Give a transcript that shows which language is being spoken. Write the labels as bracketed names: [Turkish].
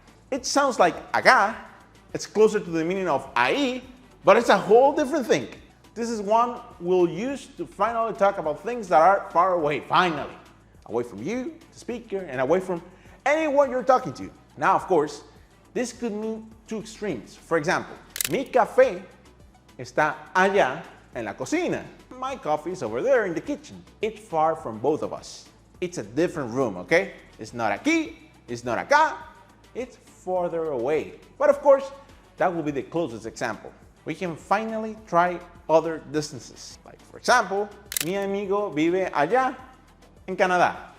[English] It sounds like acá. It's closer to the meaning of ahí, but it's a whole different thing. This is one we'll use to finally talk about things that are far away, finally. Away from you, the speaker, and away from anyone you're talking to. Now, of course, this could mean two extremes. For example, [Spanish] mi café está allá en la cocina. [English] My coffee is over there in the kitchen. It's far from both of us. It's a different room, okay? It's not aquí, it's not acá, it's farther away. But of course, that will be the closest example. We can finally try other distances. Like for example, [Spanish] mi amigo vive allá en Canadá.